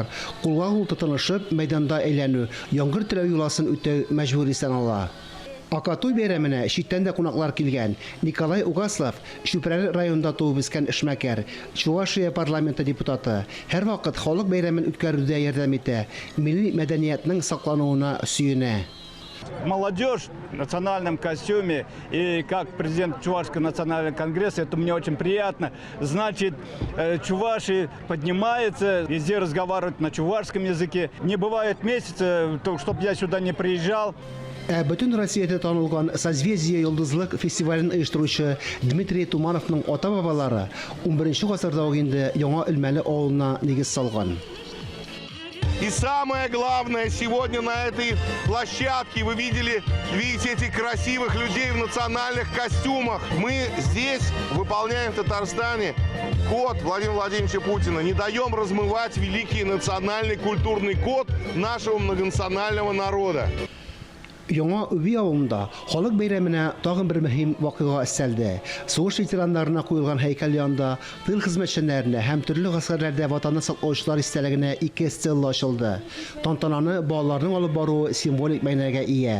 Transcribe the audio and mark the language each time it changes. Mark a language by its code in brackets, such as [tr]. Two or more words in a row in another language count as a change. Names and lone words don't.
[tt] Кулга-кул тотынышып мәйданда әйләнү, яңгыр теләү юласын үтәү мәҗбүри санала. Ака той бәйрәменә читтән дә кунаклар килгән. Николай Угаслов, Шүпрәле районында туып үскән эшмәкәр, Чувашия парламенты депутаты, һәр вакыт халык бәйрәмен үткәрүдә ярдәм итә, милли мәдәниятның саклануына сөенә. [ru] Молодежь в национальном костюме и как президент Чувашского национального конгресса, это мне очень приятно. Значит, Чуваши поднимается, везде разговаривают на чувашском языке. Не бывает месяца, чтобы я сюда не приезжал. [tt] Бөтен Россиядә танылган Созвездие йолдызлык фестивален оештыручы Дмитрий Тумановның ата-бабалары 11 гасырда ук инде яңа Элмәле авылына нигез салган. [ru] И самое главное, сегодня на этой площадке вы видите этих красивых людей в национальных костюмах. Мы здесь выполняем в Татарстане код Владимира Владимировича Путина. Не даем размывать великий национальный культурный код нашего многонационального народа. [tt] Яңа Үби авылында халык бәйрәменә тагын бер мөһим вакыйга өстәлде. Сугыш ветераннарына куелган һәйкәл янында тыл хезмәтчеләренә һәм төрле гаскәрләрдә ватанны саклаучылар истәлегенә 2 стелла ачылды. Тантананы балаларның алып баруы символик мәгънәгә ия.